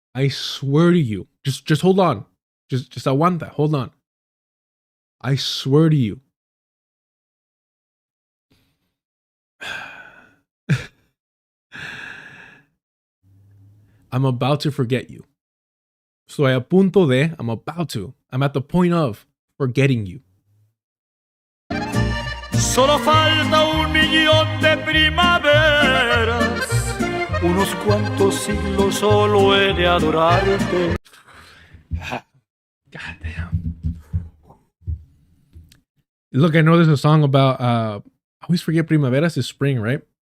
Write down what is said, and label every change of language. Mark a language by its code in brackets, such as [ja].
[en] I swear to you. Just hold on. Just I want that. Hold on. I swear to you. I'm about to forget you. [es] Estoy a punto de, [en] I'm about to. I'm at the point of forgetting you. [es] Solo falta 1.000.000 de primaveras. Unos cuantos siglos solo he de adorarte. [en] God damn. Look, I know there's a song about I always forget primaveras is spring, right?